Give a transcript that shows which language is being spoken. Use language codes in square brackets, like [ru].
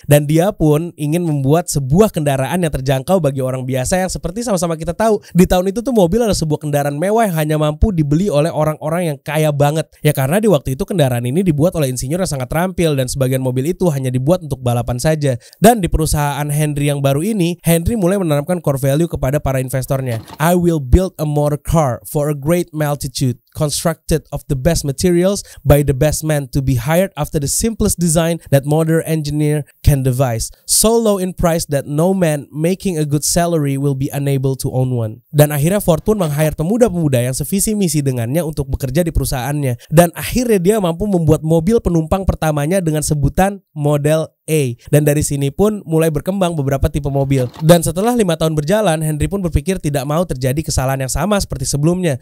[id] Dan dia pun ingin membuat sebuah kendaraan yang terjangkau bagi orang biasa, yang seperti sama-sama kita tahu, di tahun itu tuh mobil adalah sebuah kendaraan mewah yang hanya mampu dibeli oleh orang-orang yang kaya banget. Ya karena di waktu itu kendaraan ini dibuat oleh insinyur yang sangat terampil dan sebagian mobil itu hanya dibuat untuk balapan saja. Dan di perusahaan Henry yang baru ini, Henry mulai menanamkan core value kepada para investornya. [en] I will build a motor car for a great multitude, constructed of the best materials by the best man to be hired after the simplest design that modern engineer can devise, so low in price that no man making a good salary will be unable to own one. [id] Dan akhirnya Ford pun meng-hire pemuda-pemuda yang sevisi misi dengannya untuk bekerja di perusahaannya, dan akhirnya dia mampu membuat mobil penumpang pertamanya dengan sebutan Model A. Dan dari sini pun mulai berkembang beberapa tipe mobil. Dan setelah 5 tahun berjalan, Henry pun berpikir tidak mau terjadi kesalahan yang sama seperti sebelumnya.